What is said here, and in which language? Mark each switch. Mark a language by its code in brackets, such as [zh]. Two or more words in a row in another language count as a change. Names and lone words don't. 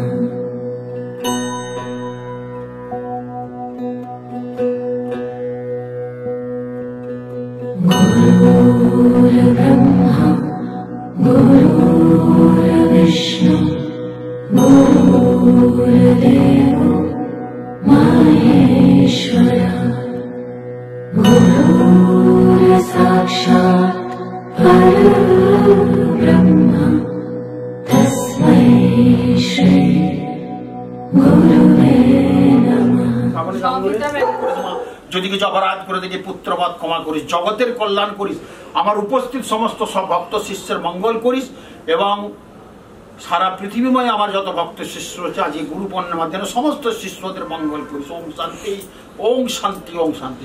[sa] गुरुर्ब्रह्मा गुरुर्विष्णु गुरुर्देवो महेश्वर गुरुर्साक्षात् परब्रह्म तस्मै श्री गुरुवे नमः। [bn] যদি কিছু অপরাধ করে দেখি পুত্রবধ ক্ষমা করিস, জগতের কল্যাণ করিস, আমার উপস্থিত সমস্ত সব ভক্ত শিষ্যের মঙ্গল করিস এবং সারা পৃথিবীময় আমার যত ভক্ত শিষ্য রয়েছে আজ এই গুরু পূর্ণিমার মাধ্যমে সমস্ত শিষ্যদের মঙ্গল করিস। [sa] ওম শান্তি ওম শান্তি ওম শান্তি।